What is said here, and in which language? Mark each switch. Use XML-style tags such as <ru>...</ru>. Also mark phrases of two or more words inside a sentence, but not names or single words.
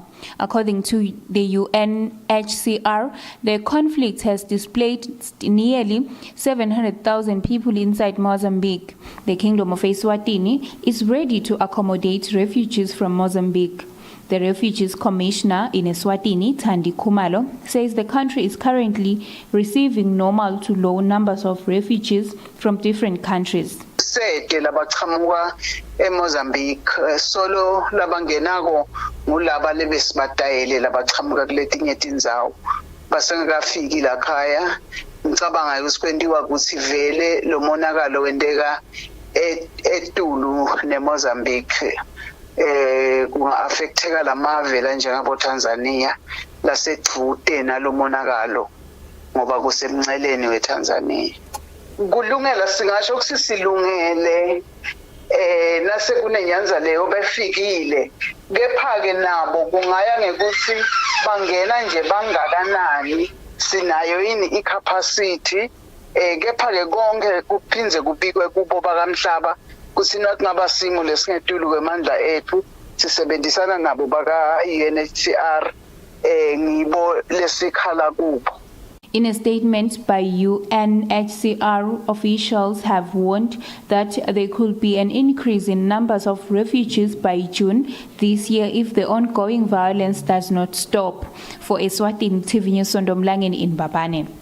<en>According to the UNHCR, the conflict has displaced nearly 700,000 people inside Mozambique. The Kingdom of Eswatini is ready to accommodate refugees from Mozambique. The Refugees Commissioner in Eswatini, Thandi Khumalo, says the country is currently receiving normal to low numbers of refugees from different countries.</en> <ss>Labaqhamuka eMozambique solo labangenako ngulaba lebesibatayele labaqhamuka kuletinye tindzawo basengakafiki la khaya. Ngicabanga ukuthi kwendiwa ukuthi vele lo monakalo wendeka eTulu neMozambique. Kunga-affecteka lamavela njengabo Tanzania lasedvute nalo monakalo ngoba kusemnceleni weTanzania. kulungela singasho ukuthi silungele nase kunenyanza leyo befikile kepha ke nabo kungaya ngekuthi bangena nje bangakanani sinayo yini icapacity kepha ke konke kuphinze kubikwe kubo bakamhlaba kuthina kungaba simo lesingedulu kwemandla ethu sisebenzisana nabo baka UNHCR ngibo lesikhala kubo.</ss> <en>In a statement by UNHCR, officials have warned that there could be an increase in numbers of refugees by June this year if the ongoing violence does not stop. For Eswatini TV News, Sondomlangen in Babane.</en>